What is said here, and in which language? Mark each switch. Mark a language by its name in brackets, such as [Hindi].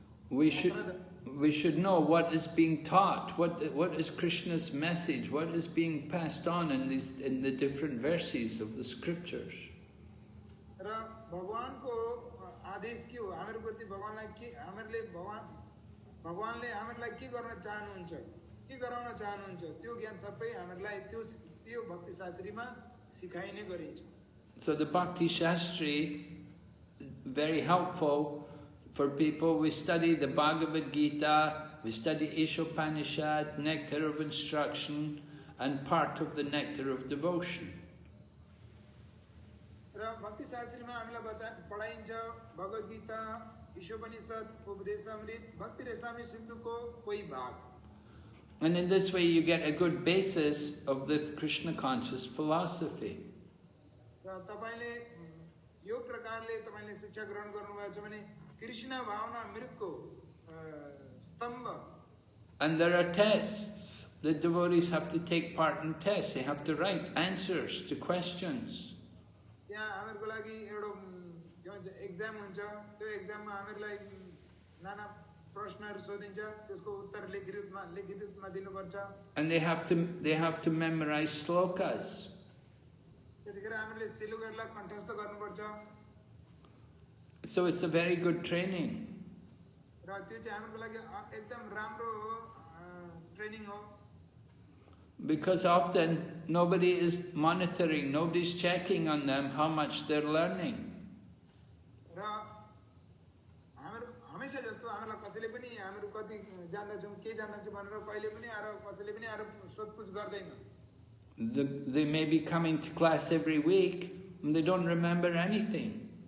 [English] We should know what is being taught, what is Krishna's message, what is being passed on in the different verses of the scriptures. [Nepali] र भगवानको आदेश के हो हाम्रो प्रति भगवानलाई के हामीले भगवानले हामीलाई के गर्न चाहनुहुन्छ के गराउन चाहनुहुन्छ त्यो ज्ञान सबै हामीलाई त्यो भक्ति शास्त्रीमा सिकाइने गरिन्छ. [English] So the Bhakti Shastri very helpful for people. We study the Bhagavad Gita, we study Ishopanishad, nectar of instruction, and part of the nectar of devotion. [Nepali] र भक्ति शास्त्रीमा हामीलाई पढाइन्छ भगवद गीता, ईशोपनिषद, उपदेशामृत, भक्ति रसामृत सिन्धुको कोही भाग. [English] And in this way you get a good basis of the Krishna conscious philosophy. [Nepali] र तपाईले यो प्रकारले तपाईले शिक्षा ग्रहण गर्नुभएको छ भने कृष्ण भावना मृतको स्तम्भ. [English] And there are tests. The devotees have to take part in tests. They have to write answers to questions. [Nepali] त्यहाँ हामीहरूको लागि एउटा के भन्छ एक्जाम हुन्छ. त्यो एक्जाममा हामीहरूलाई नाना प्रश्नहरू सोधिन्छ. त्यसको उत्तर लिखित रूपमा दिनुपर्छ. [English] And they have to memorize slokas. [Nepali] त्यतिखेर हामीले श्लोकहरूलाई कण्ठस्थ गर्नुपर्छ. [English] So it's a very good training. [Nepali] र त्यो चाहिँ हाम्रो लागि एकदम राम्रो ट्रेनिङ हो. [English] Because often nobody is monitoring, nobody's checking on them how much they're learning. [Nepali] र हाम्रो हमेशा जस्तो हामीलाई कसैले पनि हाम्रो कति जान्दछौँ के जान्दछौँ भनेर कहिले पनि आएर कसैले पनि आएर सोधपुछ गर्दैन. [English] They may be coming to class every week and they don't remember anything.